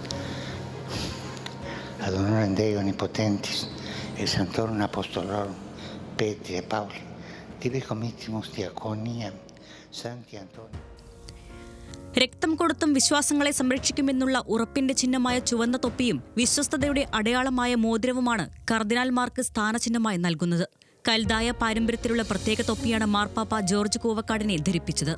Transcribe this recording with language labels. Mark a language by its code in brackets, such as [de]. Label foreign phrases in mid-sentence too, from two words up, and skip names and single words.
[la] Ad honorem Dei Omnipotentis et Sanctorum Apostolorum Petri et Pauli, tibi committimus diaconia Santi Antonio. [ml] രക്തം കൊടുത്തും വിശ്വാസങ്ങളെ സംരക്ഷിക്കുമെന്നുള്ള ഉറപ്പിന്റെ ചിഹ്നമായ ചുവന്ന തൊപ്പിയും വിശ്വസ്തതയുടെ അടയാളമായ മോതിരവുമാണ് കർദിനാൾമാർക്ക് സ്ഥാനചിഹ്നമായി നൽകുന്നത്. കൽദായ പാരമ്പര്യത്തിലുള്ള പ്രത്യേക തൊപ്പിയാണ് മാർപ്പാപ്പ ജോർജ് കൂവക്കാടിനെ ധരിപ്പിച്ചത്.